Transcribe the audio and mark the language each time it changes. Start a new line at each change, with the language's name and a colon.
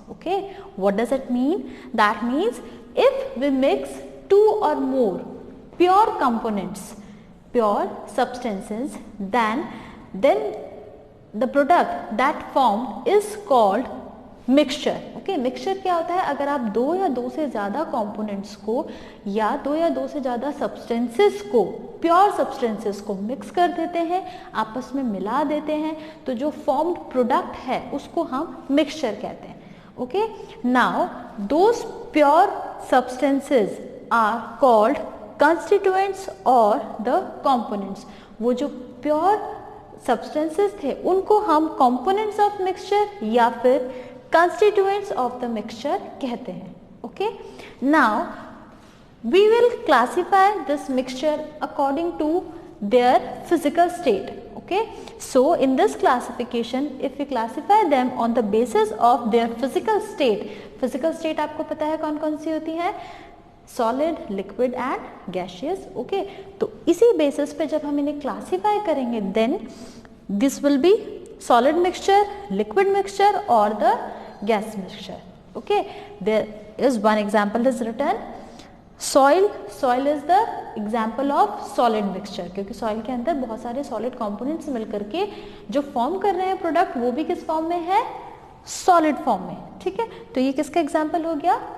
English: Okay, what does it mean? That means if we mix two or more pure components, pure substances, then the product that formed is called mixture.
Hindi: Okay, mixture क्या होता है? अगर आप दो या दो से ज़्यादा कंपोनेंट्स को या दो से ज़्यादा सब्सटेंसेस को, प्योर सब्सटेंसेस को मिक्स कर देते हैं, आपस में मिला देते हैं, तो जो फॉर्म्ड प्रोडक्ट है उसको हम मिक्सचर कहते हैं.
English: Okay, now those pure substances are called constituents और the components.
Hindi: वो जो प्योर सब्सटेंसेस थे उनको हम कंपोनेंट्स ऑफ मिक्सचर या फिर
English: constituents of the mixture
Hindi: कहते हैं.
English: Okay, now we will classify this mixture according to their physical state. Okay, so in this classification, if we classify them on the basis of their physical state
Hindi: आपको पता है कौन कौन सी होती है?
English: Solid, liquid and gaseous. Okay,
Hindi: तो इसी basis पे जब हम इन्हें classify करेंगे,
English: then this will be solid mixture, liquid mixture or the gas mixture. Okay, there is one example is written, soil is the example of solid mixture,
Hindi: क्योंकि soil के अंदर बहुत सारे solid components मिलकर के जो form कर रहे हैं product, वो भी किस form में है? solid form में. ठीक है, तो ये किसका example हो गया?